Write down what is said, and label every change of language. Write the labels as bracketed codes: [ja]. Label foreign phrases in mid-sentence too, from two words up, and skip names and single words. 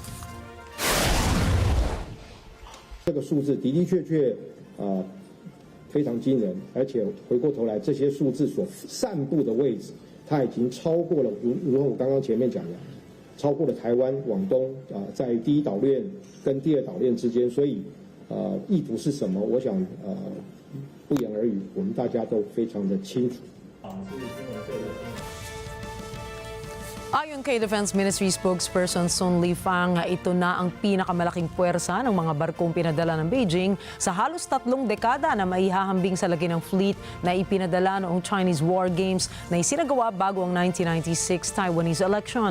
[zh] 这个数字的的确确非常惊人，而且回过头来，这些数字所散布的位置，它已经超过了，如同我刚刚前面讲的，超过了台湾、广东在第一岛链跟第二岛链之间，所以意图是什么？我想不言而喻，我们大家都非常的清楚。 [tl] Ayon kay [en] Defense Ministry spokesperson [tl] Sun Lifang, ito na ang pinakamalaking puwersa ng mga barkong pinadala ng Beijing sa halos 3 dekada na maihahambing sa laki ng fleet na ipinadala noong [en] Chinese War Games [tl] na isinagawa bago ang 1996 [en] Taiwanese election.